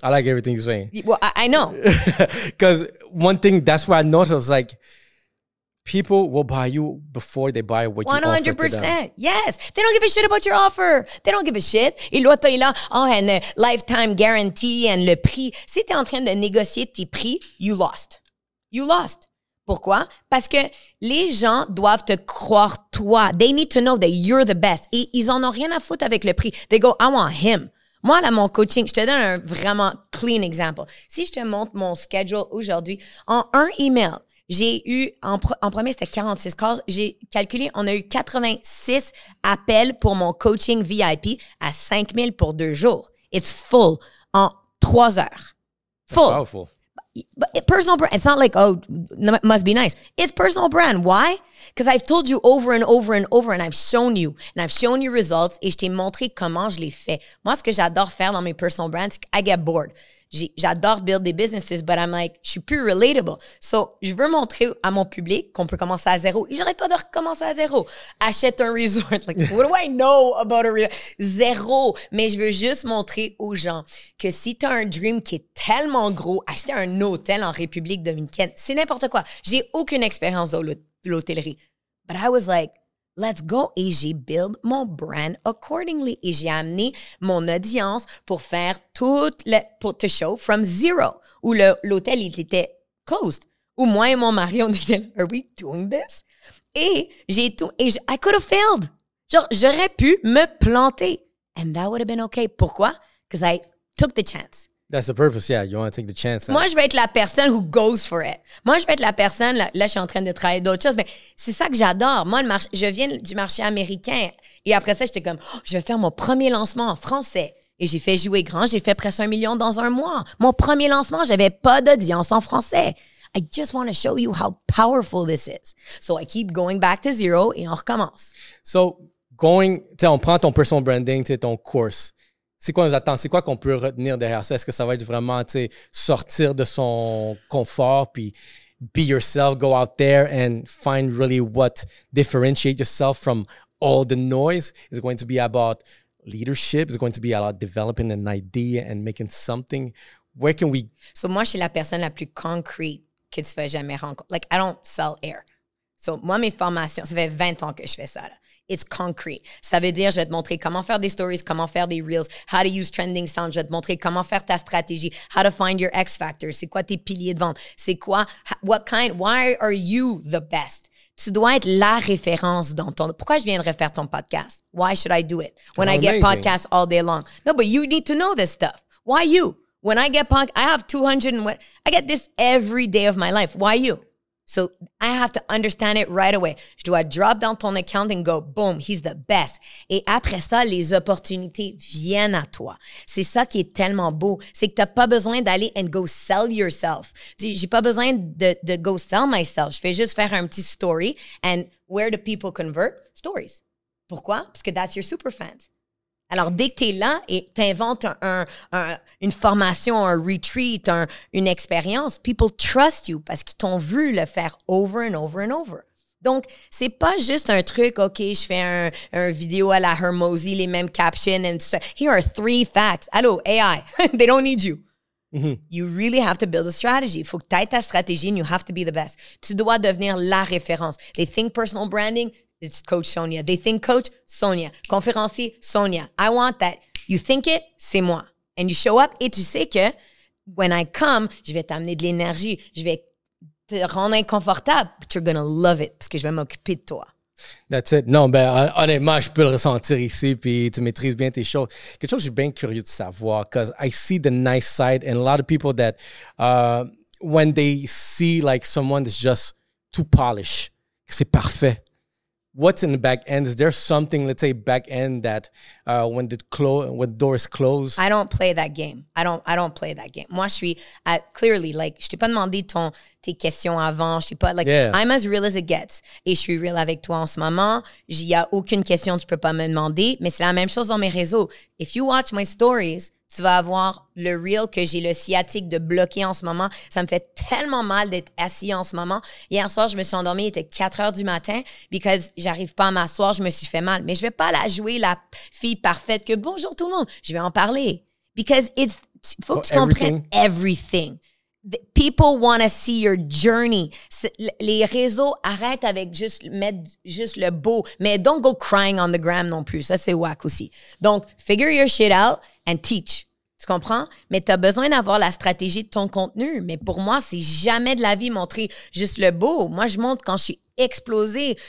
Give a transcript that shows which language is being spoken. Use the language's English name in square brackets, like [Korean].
[English] I like everything you're saying. Well, I know. Because one thing, that's what I noticed, like, people will buy you before they buy what you offer to them. 100%. Yes. They don't give a shit about your offer. They don't give a shit. [French] Et l'autre est là, [English] and a lifetime guarantee, and [French] le prix. Si tu es en train de négocier tes prix, [English] you lost. You lost. [French] Pourquoi? Parce que les gens doivent te croire toi. [English] They need to know that you're the best. [French] Et ils en ont rien à foutre avec le prix. [English] They go, I want him. [French] Moi, là, mon coaching, je te donne un vraiment [English] clean example. [French] Si je te montre mon schedule aujourd'hui, en un email, j'ai eu, en premier, c'était 46 calls. J'ai calculé, on a eu 86 appels pour mon coaching VIP à 5 000 pour 2 jours. [English] It's full [French] en 3 heures. Full. [English] Powerful. personal brand. It's not like, oh, it must be nice. It's personal brand. Why? Because I've told you over and over and over, and I've shown you results, [French] et je t'ai montré comment je les fais. Moi, ce que j'adore faire dans mes personal brands, c'est que [English] I get bored. [French] J'adore build des businesses, [English] but I'm like, [French] je suis plus relatable. So, je veux montrer à mon public qu'on peut commencer à zéro. Et j'arrête pas de recommencer à zéro. Achète un resort. [English] Like, what do I know about a resort? [French] Zéro. Mais je veux juste montrer aux gens que si t'as un dream qui est tellement gros, acheter un hôtel en République dominicaine, c'est n'importe quoi. J'ai aucune expérience de l'hôtellerie. [English] But I was like, let's go. [French] Et j'ai build mon brand accordingly. Et j'ai amené mon audience pour faire pour te [English] show from zero. [French] Où l'hôtel, il était closed. Où moi et mon mari, on disait, [English] are we doing this? [French] Et [English] I could have failed. [French] Genre, j'aurais pu me planter. [English] And that would have been okay. Pourquoi? Because I took the chance. That's the purpose, yeah. You want to take the chance. [French] Moi, je vais être la personne [English] who goes for it. [French] Moi, je vais être la personne, là, je suis en train de travailler d'autres choses, mais c'est ça que j'adore. Moi, je viens du marché américain. Et après ça, j'étais comme, je vais faire mon premier lancement en français. Et j'ai fait jouer grand. J'ai fait presque 1 million dans un mois. Mon premier lancement, j'avais pas d'audience en français. [English] I just want to show you how powerful this is. So I keep going back to zero [French] et on recommence. So, on prend ton personal branding, ton course. C'est quoi nous attend? C'est quoi qu'on peut retenir derrière ça? Est-ce que ça va être vraiment, sortir de son confort puis [English] be yourself, go out there and find really what differentiate yourself from all the noise? Is it going to be about leadership? Is it going to be about developing an idea and making something? Where can we... [French] So moi, je suis la personne la plus concrete que tu vas jamais rencontrer. [English] Like, I don't sell air. [French] So moi, mes formations, ça fait 20 ans que je fais ça, là. [English] It's concrete. [French] Ça veut dire, je vais te montrer comment faire des stories, comment faire des reels, [English] how to use trending sound. [French] Je vais te montrer comment faire ta stratégie, [English] how to find your X factor. [French] C'est quoi tes piliers de vente? C'est quoi? [English] Why are you the best? [French] Tu dois être la référence dans ton... Pourquoi je viendrais faire ton podcast? [English] Why should I do it? When I get podcasts all day long. No, but you need to know this stuff. Why you? When I get I have 200 and what... I get this every day of my life. Why you? So I have to understand it right away. [French] Je dois [English] drop dans ton account and go, boom, he's the best. [French] Et après ça, les opportunités viennent à toi. C'est ça qui est tellement beau. C'est que t'as pas besoin d'aller [English] and go sell yourself. [French] J'ai pas besoin de [English] go sell myself. [French] Je fais juste faire un petit story. [English] And where do people convert? Stories. Pourquoi? [French] Parce que [English] that's your super fans. [French] Alors, dès que tu es là et tu inventes une formation, un retreat, une expérience, [English] people trust you [French] parce qu'ils t'ont vu le faire [English] over and over and over. [French] Donc, c'est pas juste un truc, OK, je fais un vidéo à la Hermosi, les mêmes captions, [English] and so, here are 3 facts. Allô, AI, they don't need you. Mm-hmm. You really have to build a strategy. [French] Il faut que tu aies ta stratégie [English] and you have to be the best. [French] Tu dois devenir la référence. [English] They think personal branding, it's Coach Sonia. They think Coach Sonia. Conférencier Sonia. I want that. You think it, [French] c'est moi. [English] And you show up [French] et tu sais que [English] when I come, [French] je vais t'amener de l'énergie. Je vais te rendre inconfortable. [English] But you're gonna love it [French] parce que je vais m'occuper de toi. [English] That's it. [French] Non, ben honnêtement, je peux le ressentir ici puis tu maîtrises bien tes choses. Quelque chose que je suis bien curieux de savoir [English] because I see the nice side and a lot of people that when they see like someone that's just too polished, [French] c'est parfait. [English] What's in the back end? Is there something, let's say, back end that when the door is closed? I don't play that game. I don't play that game. [French] Moi, je suis [English] clearly like, [French] je t'ai pas demandé tes questions avant. Je t'ai pas like, yeah. [English] I'm as real as it gets. [French] Et je suis real avec toi en ce moment. Il y a aucune question que tu peux pas me demander. Mais c'est la même chose dans mes réseaux. [English] If you watch my stories, [French] tu vas avoir le reel que j'ai le sciatique de bloquer en ce moment. Ça me fait tellement mal d'être assis en ce moment. Hier soir, je me suis endormie, il était 4 heures du matin because j'arrive pas à m'asseoir, je me suis fait mal. Mais je vais pas la jouer la fille parfaite que bonjour tout le monde. Je vais en parler. Because faut que tu comprennes everything. [English] People want to see your journey. [French] Les réseaux, arrêtent avec mettre juste le beau. [English] Mais don't go crying on the gram non plus. [French] Ça, c'est [English] whack aussi. Donc, figure your shit out and teach. [French] Tu comprends? Mais tu as besoin d'avoir la stratégie de ton contenu. Mais pour moi, c'est jamais de la vie montrer juste le beau. Moi, je montre quand je suis explosée.